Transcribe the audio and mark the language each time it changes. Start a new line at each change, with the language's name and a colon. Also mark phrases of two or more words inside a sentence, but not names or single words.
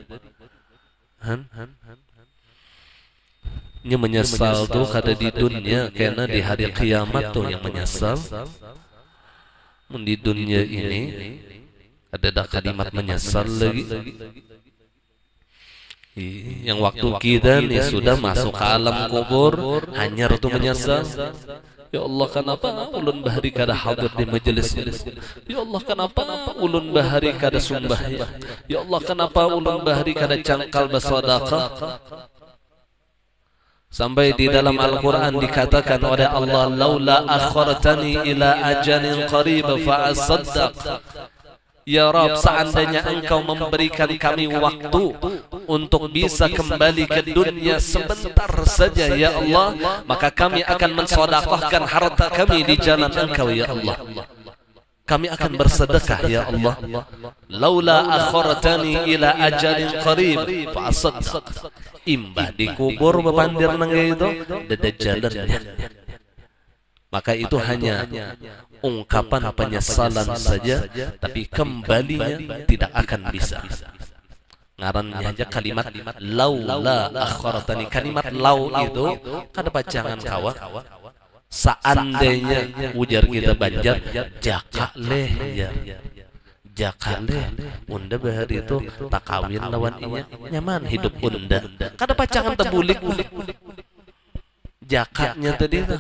Banjar: Ini menyesal tuh kada di dunia, karena di hari kiamat tuh yang menyesal.
Indonesian: Di dunia ini ada kalimat menyesal lagi. Yang waktu kita nih sudah masuk ke alam kubur, hanya itu menyesal.
Arabic: يا الله,
Banjar: kenapa ulun bahari kada hadir di majelis ini?
Arabic: يا الله,
Banjar: kenapa ulun bahari kada sumbah?
Arabic: يا الله,
Banjar: kenapa ulun bahari kada cangkal bersedekah?
Indonesian: Sampai di dalam Al-Quran dikatakan oleh Allah,
Arabic: لولا أخرتني إلى أجل قريب فأصدق. يا رب,
Indonesian: seandainya engkau memberikan kami waktu untuk bisa kembali ke dunia sebentar saja
Arabic: يا الله,
Indonesian: maka kami akan mensedekahkan harta kami di jalan engkau
Arabic: يا الله.
Indonesian: Kami akan bersedekah
Arabic: يا الله. لولا أخرتني إلى أجل قريب فأصدق.
Banjar: Imbah dikubur bepandir nangga itu dada jalannya.
Indonesian: Maka itu hanya ungkapan penyesalan saja, tapi kembalinya tidak akan bisa.
Banjar: Ngarannya aja kalimat
Arabic: لولا أخرتني.
Banjar: Kalimat lau itu kada pacangan kawa. Seandainya ujar kita Banjar, jakaleh ya. Jakaleh unda bahari itu tak kawin lawan inya nyaman hidup unda. Kada pacangan tebulik. Jakaknya tadi tuh.